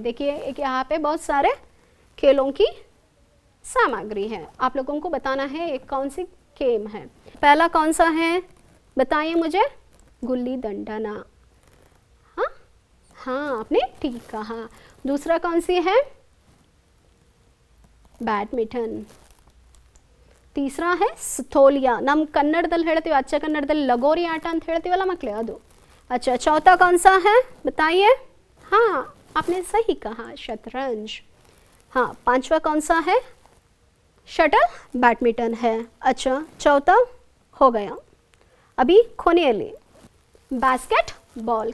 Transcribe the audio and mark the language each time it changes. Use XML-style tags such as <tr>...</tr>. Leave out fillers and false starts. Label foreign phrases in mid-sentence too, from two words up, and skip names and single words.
<hi>देखिए, एक यहाँ पे बहुत सारे खेलों की सामग्री है. आप लोगों को बताना है एक कौन सी गेम है. पहला कौन सा है बताइए मुझे? गुल्ली डंडा. हाँ हाँ, आपने ठीक कहा. दूसरा कौन सी है?</hi> <kn>ಬ್ಯಾಡ್ಮಿಂಟನ್.</kn> <hi>ತೀಸರಾ है ಸ್ಥೋಲಿಯಾ.</hi> <kn>ನಮ್ಮ ಕನ್ನಡದಲ್ಲಿ ಹೇಳ್ತೀವಿ, ಅಚ್ಚ ಕನ್ನಡದಲ್ಲಿ ಲಗೋರಿ ಆಟ ಅಂತ ಹೇಳ್ತೀವಲ್ಲ ಮಕ್ಕಳೇ, ಅದು.</kn> <hi>अच्छा, चौथा कौन सा है बताइए? हाँ, आपने सही कहा, शतरंज. हाँ, पांचवा कौन सा है? शटल बैडमिंटन है. अच्छा, चौथा हो गया. अभी खोनियली बास्केटबॉल.</hi>